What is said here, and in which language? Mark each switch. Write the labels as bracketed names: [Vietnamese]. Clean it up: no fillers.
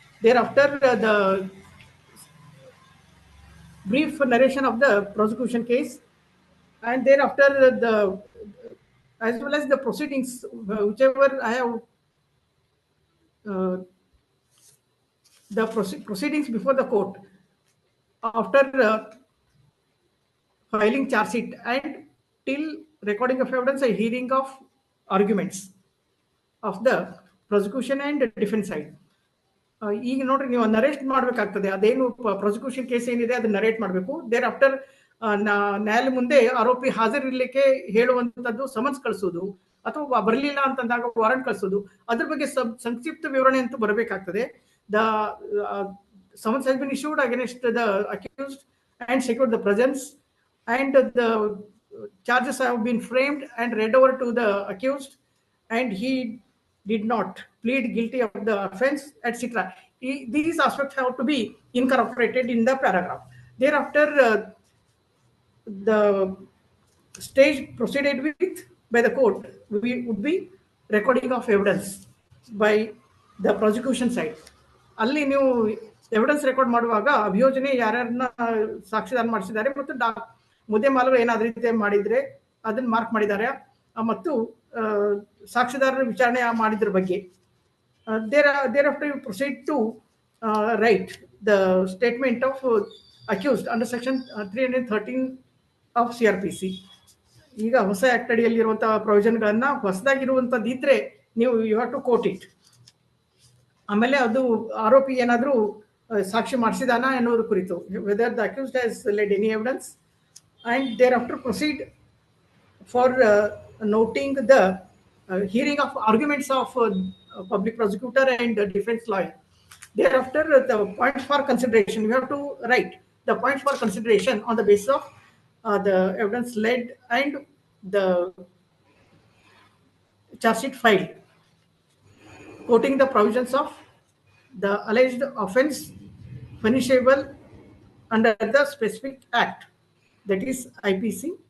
[English] Thereafter, the brief narration of the prosecution case, and thereafter the as well as the proceedings, whichever I have the proceedings before the court after filing charge sheet and till recording of evidence, a hearing of arguments of the prosecution and defense side. [Kannada] ಈಗ ನೋಡ್ರಿ, ನೀವು narrate ಮಾಡ್ಬೇಕಾಗ್ತದೆ. ಅದೇನು prosecution case ಏನಿದೆ ಅದನ್ನ narrate ಮಾಡಬೇಕು. There after ನ್ಯಾಯಾಲಯ ಮುಂದೆ ಆರೋಪಿ ಹಾಜರಿರ್ಲಿಕ್ಕೆ ಹೇಳುವಂತದ್ದು ಸಮನ್ಸ್ ಕಳಿಸೋದು, ಅಥವಾ ಬರಲಿಲ್ಲ ಅಂತಂದಾಗ ವಾರಂಟ್ ಕಳಿಸೋದು, ಅದ್ರ ಬಗ್ಗೆ ಸಂಕ್ಷಿಪ್ತ ವಿವರಣೆ ಅಂತೂ ಬರಬೇಕಾಗ್ತದೆ. [English] The summons has been issued against the accused and secured the presence, and the charges have been framed and read over to the accused, and he did not plead guilty of the offense, etc. These aspects have to be incorporated in the paragraph. Thereafter, the stage proceeded with by the court would be recording of evidence by the prosecution side. [Kannada] ಅಲ್ಲಿ ನೀವು evidence record ಮಾಡುವಾಗ ಅಭಿಯೋಜನೆ ಯಾರ್ಯಾರನ್ನ ಸಾಕ್ಷಿದಾರ ಮಾಡಿಸಿದ್ದಾರೆ ಮತ್ತು ಮುದ್ದೆಮಾಲರು ಏನಾದ ರೀತಿ ಮಾಡಿದ್ರೆ ಅದನ್ನ mark ಮಾಡಿದ್ದಾರೆ, ಮತ್ತು ಸಾಕ್ಷಿದಾರರ ವಿಚಾರಣೆ ಮಾಡಿದ್ರ ಬಗ್ಗೆ. [English] thereafter you proceed to write the statement of accused under section 313 of CRPC. [Kannada] ಈಗ ಹೊಸ ಆಕ್ಟ್ ಅಡಿಯಲ್ಲಿರುವಂತಹ ಪ್ರೊವಿಷನ್ಗಳನ್ನ ಹೊಸದಾಗಿರುವಂತದ್ದು ಇದ್ರೆ ನೀವು [English] You have to quote it. [Kannada] ಆಮೇಲೆ ಅದು ಆರೋಪಿ ಏನಾದರೂ ಸಾಕ್ಷಿ ಮಾಡಿಸಿದಾನ ಎನ್ನುವುದರ ಕುರಿತು, [English] Whether the accused has led any evidence, and thereafter proceed for noting the hearing of arguments of public prosecutor and defense lawyer. Thereafter, the points for consideration. You have to write the points for consideration on the basis of the evidence led and the charge sheet filed, quoting the provisions of the alleged offense punishable under the specific act, that is IPC.